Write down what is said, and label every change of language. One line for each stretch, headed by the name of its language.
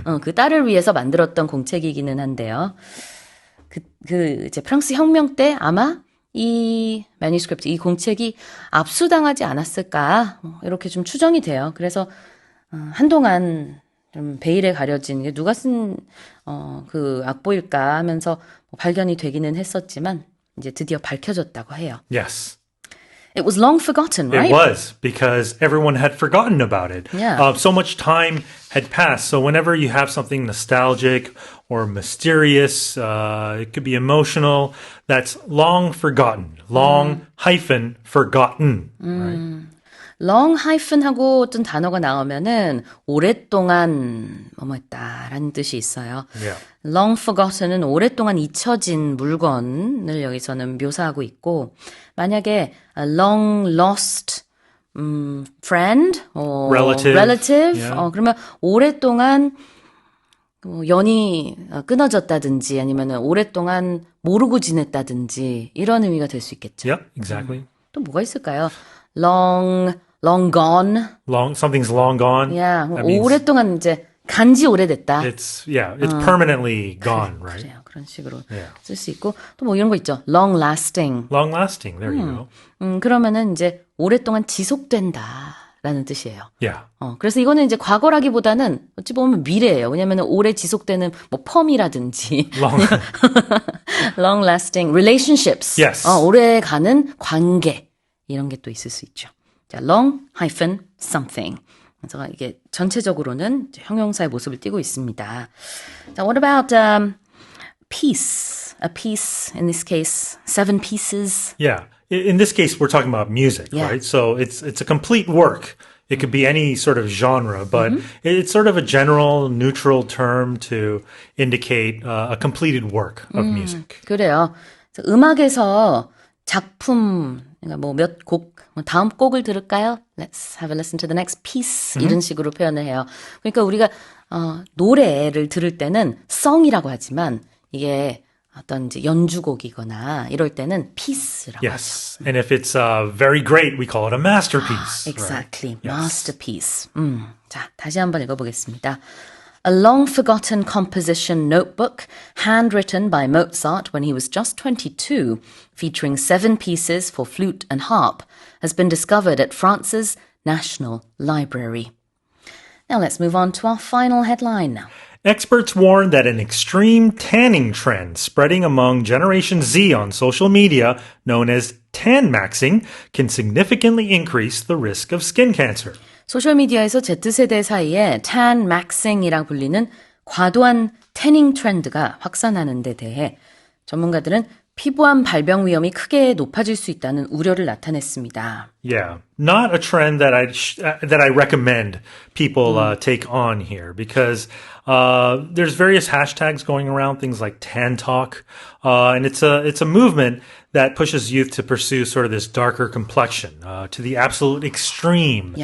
Korean: 그 딸을 위해서 만들었던 공책이기는 한데요. 이제 프랑스 혁명 때 아마 이 매니스크립트, 이 공책이 압수당하지 않았을까 이렇게 좀 추정이 돼요. 그래서 한동안 좀 베일에 가려진 게 누가 쓴 그 악보일까 하면서 발견이 되기는 했었지만 이제 드디어 밝혀졌다고 해요.
English: Yes. It was long forgotten, right? It was because everyone had forgotten about it. Yeah. So much time had passed. So whenever you have something nostalgic or mysterious, it could be emotional, that's long forgotten. Long hyphen forgotten. Right?
Korean: long 하고 어떤 단어가 나오면은 오랫동안 뭐뭐했다라는 뜻이 있어요.
English: Yeah.
Korean: long forgotten은 오랫동안 잊혀진 물건을 여기서는 묘사하고 있고 만약에
English: a long lost friend relative Yeah.
Korean: 그러면 오랫동안 연이 끊어졌다든지 아니면은 오랫동안 모르고 지냈다든지 이런 의미가 될 수 있겠죠.
English: Yep, exactly.
Korean: 또 뭐가 있을까요?
English: long gone. Something's long gone. Yeah, That means
Korean: 오랫동안 이제 간지 오래됐다.
English: it's permanently gone, right?
Korean: 그래요. 그런 식으로
English: Yeah.
Korean: 쓸 수 있고 또 뭐 이런 거 있죠.
English: long lasting. Long lasting. There you go.
Korean: 그러면은 이제 오랫동안 지속된다라는 뜻이에요.
English: Yeah.
Korean: 그래서 이거는 이제 과거라기보다는 어찌 보면 미래예요. 왜냐면 오래 지속되는 뭐 펌이라든지
English: long lasting relationships. Yes.
Korean: 오래 가는 관계 이런 게 또 있을 수 있죠.
English: 자, long hyphen something.
Korean: 그래서 이게 전체적으로는 이제 형용사의 모습을 띠고 있습니다.
English: 자, what about piece? A piece, in this case, 7 pieces. Yeah. In this case, we're talking about music, Yeah. right? So it's a complete work. It could be any sort of genre, but it's sort of a general, neutral term to indicate a completed work of music.
Korean: 그래요. 그래서 음악에서 작품, 그러니까 뭐 몇 곡, 다음 곡을 들을까요?
English: Let's have a listen to the next piece.
Korean: 이런 식으로 표현을 해요. 그러니까 우리가 노래를 들을 때는 song이라고 하지만 이게 어떤 이제 연주곡이거나 이럴 때는 piece라고
English: Yes. And if it's very great, we call it a masterpiece.
Korean: 하죠.
English: Exactly. Right? Yes. Masterpiece.
Korean: 자, 다시 한번 읽어보겠습니다.
English: A long forgotten composition notebook, handwritten by Mozart when he was just 22, featuring 7 pieces for flute and harp, has been discovered at France's National Library. Now let's move on to our final headline now. Experts warn that an extreme tanning trend spreading among Generation Z on social media, known as tan maxing, can significantly increase the risk of skin cancer.
Korean: 소셜미디어에서 Z세대 사이에 tan maxing이라 불리는 과도한 태닝 트렌드가 확산하는 데 대해 전문가들은 피부암 발병 위험이 크게 높아질 수 있다는 우려를 나타냈습니다.
English: Yeah, not a trend that I recommend people take on here because there's various hashtags going around, things like tan talk, and it's a movement that pushes youth to pursue sort of this darker complexion to the absolute extreme.